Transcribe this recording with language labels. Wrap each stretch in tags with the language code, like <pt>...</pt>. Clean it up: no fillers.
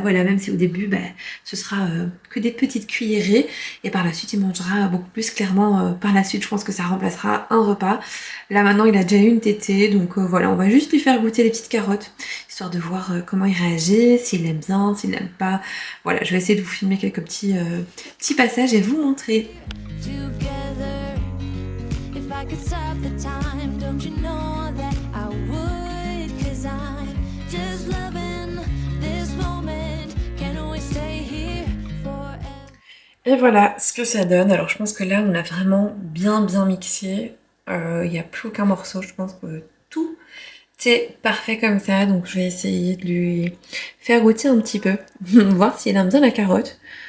<fr>Voilà, même si au début ce sera que des petites cuillerées et par la suite il mangera beaucoup plus clairement par la suite. Je pense que ça remplacera un repas. Là maintenant il a déjà eu une tétée, donc voilà, on va juste lui faire goûter les petites carottes histoire de voir comment il réagit, s'il aime bien, s'il n'aime pas. Voilà, je vais essayer de vous filmer quelques petits passages et vous montrer.</fr> <en>Together, if I could stop the time, don't you know that I would? 'Cause I'm just loving this moment. Can we stay here forever?</en> <fr>Et voilà ce que ça donne. Alors je pense que là on a vraiment bien mixé. Il n'y a plus aucun morceau, je pense que tout est parfait comme ça. Donc je vais essayer de lui faire goûter un petit peu, voir s'il aime bien la carotte.</fr>